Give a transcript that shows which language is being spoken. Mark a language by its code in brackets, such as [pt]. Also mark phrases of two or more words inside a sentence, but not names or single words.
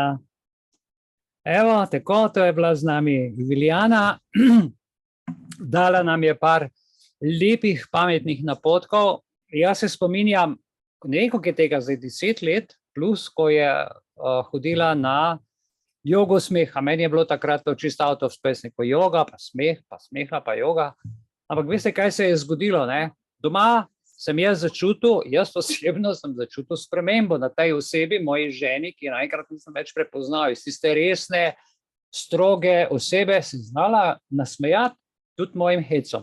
[sl] Evo, tako, to je bila z nami Ivilijana. Dala nam je par lepih, pametnih napotkov. Jaz se spominjam, ne vem, koliko je tega zdaj, 10 let plus, ko je hodila na jogo smeha. Meni je bilo takrat to čisto [en] out of space, [sl] neko joga, pa smeha, pa joga. Ampak veste, kaj se je zgodilo, ne? Doma sem jaz osebno sem začutil spremembo na tej osebi, moji ženi, ki naenkrat nisem več prepoznal. Iz tiste resne, stroge osebe sem znala nasmejati tudi mojim hecom.